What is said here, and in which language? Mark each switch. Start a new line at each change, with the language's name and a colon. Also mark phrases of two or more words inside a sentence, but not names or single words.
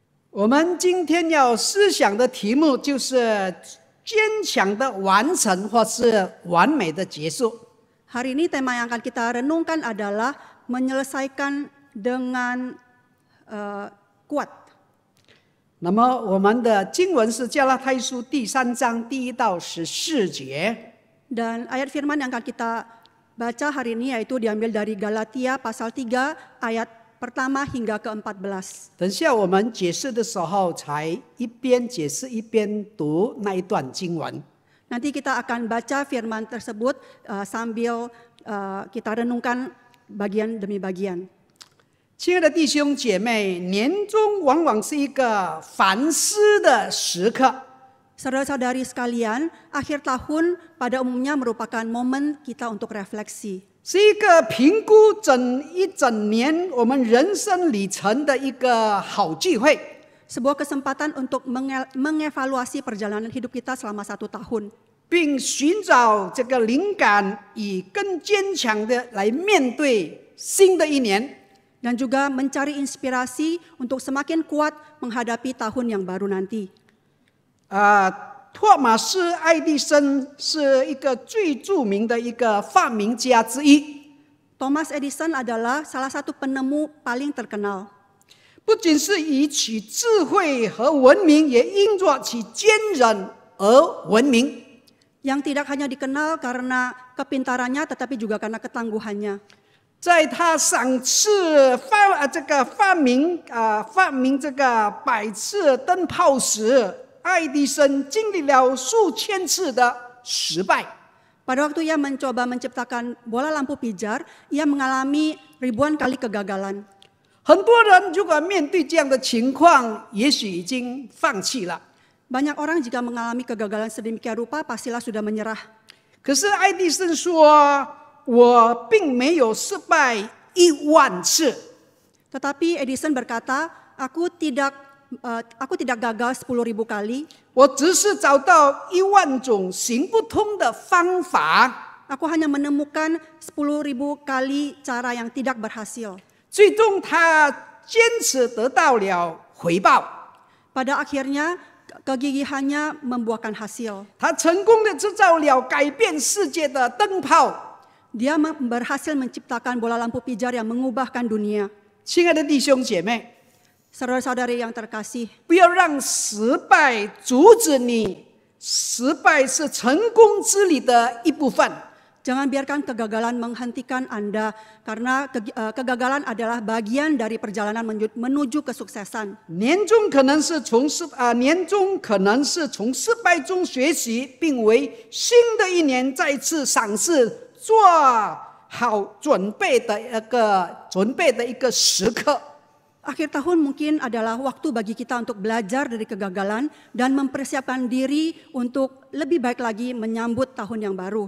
Chinese: 我们今天要思想的题目就是坚强的完成或是完美的结束。
Indonesian: Hari ini tema yang akan kita renungkan adalah menyelesaikan dengan kuat.
Chinese: 那么我们的经文是加拉太书第3章1到14节。
Indonesian: Dan ayat firman yang akan kita baca hari ini yaitu diambil dari Galatia pasal 3 ayat pertama hingga ke-14.
Chinese: 等下我们解释的时候才一边解释一边读那一段经文。
Indonesian: Nanti kita akan baca firman tersebut sambil kita renungkan bagian demi bagian.
Chinese: 亲爱的弟兄姐妹，年终往往是一个反思的时刻。
Indonesian: Saudara-saudari sekalian, akhir tahun pada umumnya merupakan momen kita untuk refleksi.
Chinese: 是一个评估一整年我们人生里程的一个好机会。
Indonesian: Sebuah kesempatan untuk mengevaluasi perjalanan hidup kita selama 1 tahun.
Chinese: 并寻找这个灵感，以更坚强的来面对新的一年。
Indonesian: Dan juga mencari inspirasi untuk semakin kuat menghadapi tahun yang baru nanti.
Chinese: 托马斯·爱迪生是一个最著名的一个发明家之一。
Indonesian: Thomas Edison adalah salah satu penemu paling terkenal.
Chinese: 不仅是以其智慧和文明，也因着其坚韧而闻名。
Indonesian: Yang tidak hanya dikenal karena kepintarannya, tetapi juga karena ketangguhannya.
Chinese: 在他赏赐发明这个百次灯泡时，爱迪生经历了数千次的失败。
Indonesian: Pada waktu ia mencoba menciptakan bola lampu pijar, ia mengalami ribuan kali kegagalan.
Chinese: 很多人如果面对这样的情况，也许已经放弃了。
Indonesian: Banyak orang jika mengalami kegagalan sedemikian rupa, pastilah sudah menyerah.
Chinese: 可是爱迪生说：“我并没有失败10000次。”
Indonesian: Tetapi Edison berkata, aku tidak gagal 10.000 kali.
Chinese: 我只是找到10000种行不通的方法。
Indonesian: Aku hanya menemukan 10.000 kali cara yang tidak berhasil.
Chinese: 最终，他坚持得到了回报。
Indonesian: Pada akhirnya, kegigihannya membuahkan hasil.
Chinese: 他成功的制造了改变世界的灯泡。
Indonesian: Dia berhasil menciptakan bola lampu pijar yang mengubahkan dunia.
Chinese: 亲爱的弟兄姐妹，
Indonesian: Saudara-saudari yang terkasih,
Chinese: 不要让失败阻止你。失败是成功之旅的一部分。
Indonesian: jangan biarkan kegagalan menghentikan Anda, karena kegagalan adalah bagian dari perjalanan menuju kesuksesan.
Chinese: 年终可能是从失败中学习，并为新的一年再次赏识，做好准备的一个时刻。
Indonesian: Akhir tahun mungkin adalah waktu bagi kita untuk belajar dari kegagalan dan mempersiapkan diri untuk lebih baik lagi menyambut tahun yang baru.